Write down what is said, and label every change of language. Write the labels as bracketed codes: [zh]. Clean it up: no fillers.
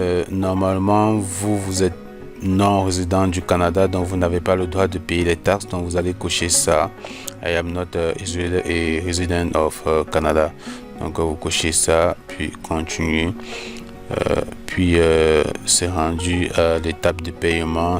[fr] Normalement vous êtes non résident du Canada, donc vous n'avez pas le droit de payer les taxes, donc vous allez cocher ça. [en] I am not a resident of Canada. [fr] Donc vous cochez ça, puis continuez. Puis c'est rendu à l'étape de paiement.